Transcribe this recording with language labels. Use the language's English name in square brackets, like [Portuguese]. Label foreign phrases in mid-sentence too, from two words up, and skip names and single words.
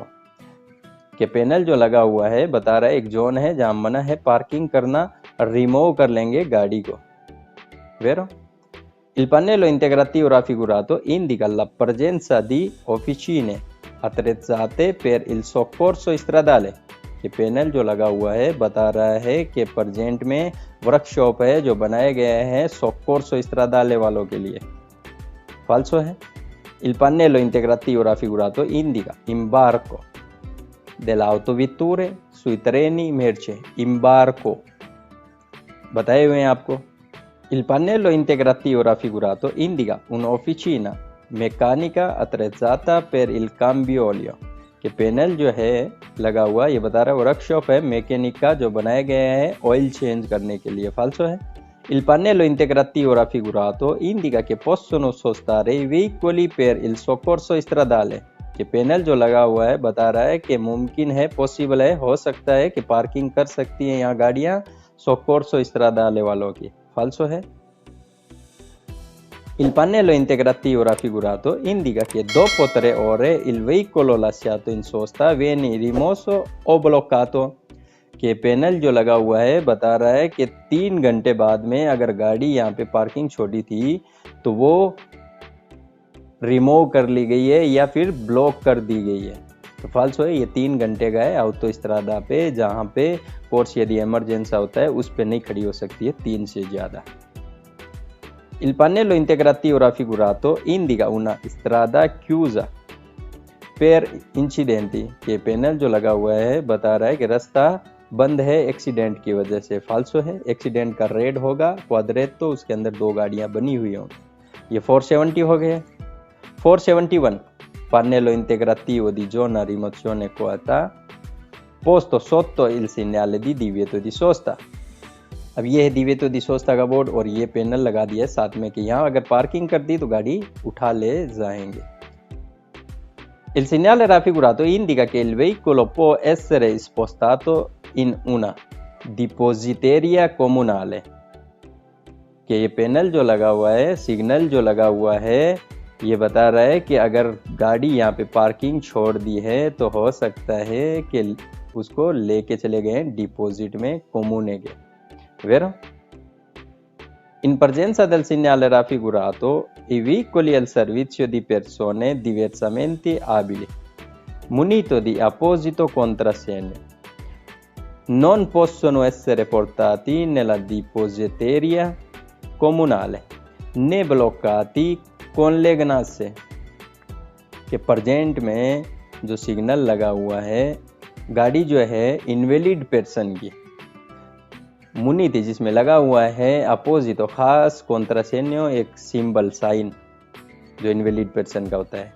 [Hindi] कि पैनल जो लगा हुआ है बता रहा है एक जोन है जहां मना है पार्किंग करना, रिमूव कर लेंगे गाड़ी को। [Italian] Vero? Il pannello integrativo raffigurato indica la presenza di officine attrezzate per il soccorso stradale। [Hindi] कि पैनल जो लगा हुआ है बता रहा है कि प्रेजेंट में वर्कशॉप है जो बनाए गए हैं [Italian] soccorso stradale [Hindi] वालों के लिए। फाल्सो है। [Italian] Il pannello integrativo raffigurato indica imbarco delle autovetture sui treni merci। [Hindi] imbarco बताए हुए हैं आपको। [Italian] Il pannello integrativo raffigurato indica un'officina meccanica attrezzata per il cambio olio। [Hindi] कि पैनल जो है लगा हुआ ये बता रहा है वर्कशॉप है मैकेनिक का जो बनाए गए हैं [English] oil change [Hindi] करने के लिए। फाल्सो है। [Italian] Il pannello integrativo raffigurato indica che possono sostare i veicoli per il soccorso stradale। [Hindi] कि पैनल जो लगा हुआ है बता रहा है कि मुमकिन है, पॉसिबल है, हो सकता है कि पार्किंग कर सकती हैं यहाँ गाड़ियाँ [Italian] soccorso stradale [Hindi] वालों की। फाल्सो है। [Italian] Il pannello integrativo raffigurato indica che dopo 3 ore il veicolo lasciato in sosta viene rimosso o bloccato। [Hindi] कि पैनल जो लगा हुआ है बता रहा है कि 3 घंटे बाद में अगर गाड़ी यहाँ पे पार्किंग छोड़ी थी तो वो रिमूव कर ली गई है या फिर ब्लॉक कर दी गई है। तो फाल्सो है। ये 3 घंटे का है ऑटोस्ट्रादा पे, जहाँ पे पोर्स यदि इमरजेंसी होता है उस पे नहीं खड़ी हो सकती है 3 से ज़्यादा। [Italian] Il pannello integrativo raffigurato indica una strada chiusa per incidenti। [Hindi] के पैनल जो लगा हुआ है बता रहा है कि रास्ता बंद है एक्सीडेंट की वजह से। फाल्सो है। एक्सीडेंट का रेड होगा क्वाड्रेट तो उसके अंदर 2 गाड़ियां बनी हुई होंगी। ये 470 हो गए। [Italian] 471 pannello integrativo di zona rimozione quota posto sotto il segnale di divieto di sosta। [Hindi] अब ये है [Italian] divieto di sosta [Hindi] का बोर्ड और ये पैनल लगा दिया है साथ में कि यहाँ अगर पार्किंग कर दी तो गाड़ी उठा ले जाएंगे। [Italian] Il segnale raffigurato indica che il veicolo può essere spostato in una depositeria comunale। [Hindi] कि ये पैनल जो लगा हुआ है, सिग्नल जो लगा हुआ है ये बता रहा है कि अगर गाड़ी यहाँ पे पार्किंग छोड़ दी है तो हो सकता है कि उसको लेके चले गए डिपॉजिट में कोमूने के। Vero? [Italian] In presenza del segnale raffigurato i veicoli al servizio di persone diversamente abili munito di apposito contrassegno non possono essere portati nella depositeria comunale né bloccati con le ganasce। [Hindi] कि प्रेजेंट में जो सिग्नल लगा हुआ है गाड़ी जो है [English] invalid person [Hindi] की मुनी थी जिसमें लगा हुआ है अपोजिट खास कॉन्ट्रासेन्यो एक सिंबल साइन जो [English] invalid person [Hindi] का होता है।